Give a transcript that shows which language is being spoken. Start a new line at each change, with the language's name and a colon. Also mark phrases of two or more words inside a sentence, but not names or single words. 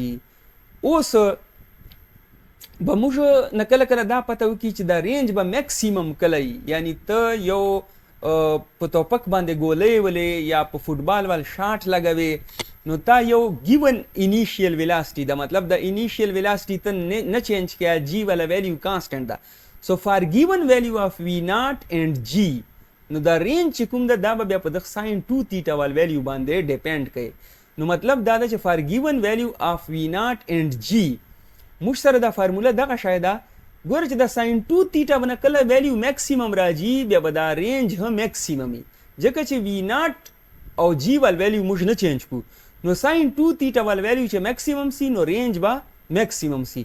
Pashto: اوس به موږ نه کله کله دا پته وکړي چې دا رینج به میکسیمم کله وي. یعنی ته یو په توپک باندې ګولۍ ولې یا په فوټبال ول شاټ لګوي نو تا یو
English: given initial velocity
Pashto: دا مطلب د
English: initial velocity
Pashto: ته نه چینج کړه جی والا ویلیو کانسټنټ ده.
English: So for given value of V naught and G
Pashto: نو دا رینج چې کوم ده دا به بیا په دغه
English: sine 2 theta
Pashto: وال ویلیو باندې ډیپینډ کوي. نو مطلب دا ده چې
English: for given value of V naught and G
Pashto: موږ سره دا فارموله دغه شای ده ګوره چې دا
English: sine 2 theta
Pashto: باندې کله ویلیو میکسیمم راځي بیا به دا رینج هم میکسیمم وي ځکه چې V naught او G وال ویلیو موږ نه چینج کو نو
English: sine 2 theta
Pashto: وال ویلیو چې میکسیمم سي نو رینج به میکسیمم سي.